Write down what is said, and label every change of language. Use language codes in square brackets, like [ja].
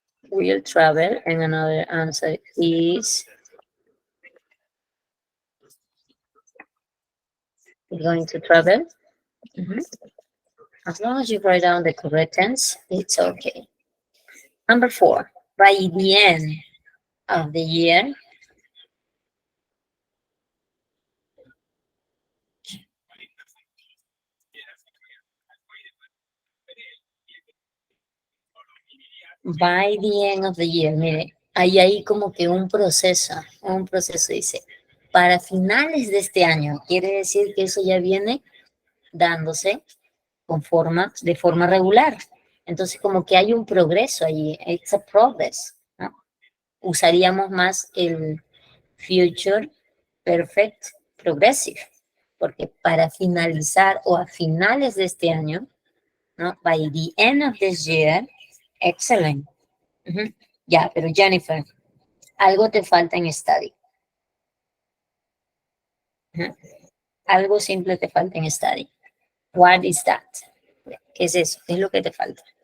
[en] Will travel, and another answer is going to travel. As long as you write down the correct tense, it's okay. Number 4, by the end of the year, [es] by the end of the year, mire, hay ahí como que un proceso dice, para finales de este año, quiere decir que eso ya viene dándose de forma regular. Entonces, como que hay un progreso allí, [en] it's a progress, [es] ¿no? Usaríamos más el future perfect progressive. Porque para finalizar o a finales de este año, ¿no? [en] By the end of this year, excellent. [es] Ya, pero Jennifer, algo te falta en study. Algo simple te falta en study. [en] What is that? [es] ¿Qué es eso? ¿Qué es lo que te falta?